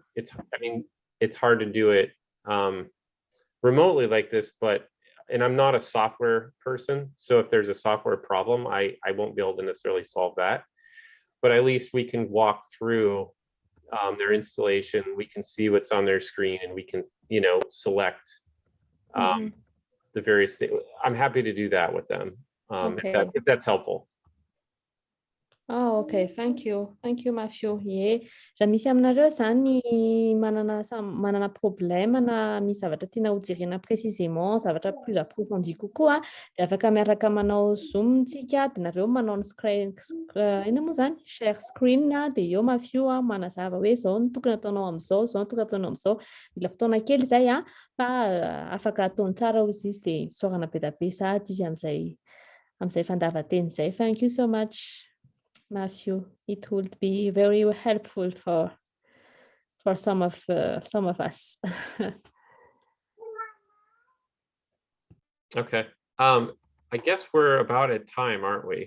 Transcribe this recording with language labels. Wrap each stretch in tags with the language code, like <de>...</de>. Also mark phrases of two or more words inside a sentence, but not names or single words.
<en>It's hard to do it remotely like this, and I'm not a software person, so if there's a software problem, I won't be able to necessarily solve that, but at least we can walk through their installation. We can see what's on their screen and we can select the various things. I'm happy to do that with them, if that's helpful. Oh, okay, thank you, Matthew. Yeah,</en> <mg>raha misy aminareo zany manana problème na misy zavatra tiana ho jerena précisément, zavatra</mg> <fr>plus approfondi</fr> <mg>kokoa, de afaka miaraka manao Zoom tsika, de nareo manao ny ina moa zany</mg> <en>share screen</en> <mg>de eo Matthew manazava hoe zao no tokony ataonao am'zao, zao no tokony ataonao am'zao. Mila fotoana kely zay fa afaka ataony tsara hozy izy de saorana be da be sady izy am'zay fandavan-teny zay.</mg> <en>Thank you so much, Matthew. It would be very helpful for some of us. Okay. I guess we're about at time, aren't we?</en>